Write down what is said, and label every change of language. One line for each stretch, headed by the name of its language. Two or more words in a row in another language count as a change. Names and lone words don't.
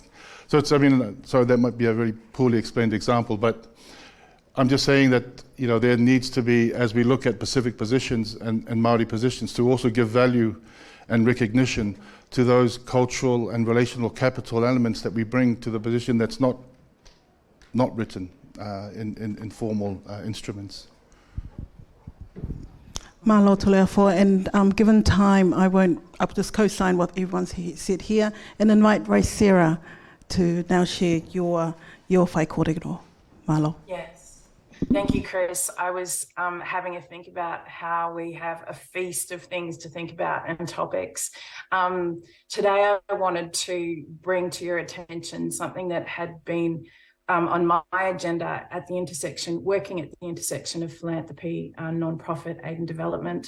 English: So it's, sorry, that might be a very poorly explained example, but I'm just saying that, there needs to be, as we look at Pacific positions and Māori positions, to also give value and recognition to those cultural and relational capital elements that we bring to the position that's not written in formal instruments.
Samoan: Malo te lea fo,
English: and given time, I'll just co-sign what everyone's said here and invite Race Sarah to now share your
Māori: whai kōrero.
English: Malo. Yes. Thank you, Chris. I was having a think about how we have a feast of things to think about and topics. Today, I wanted to bring to your attention something that had been on my agenda at the intersection, working at the intersection of philanthropy, nonprofit, aid and development.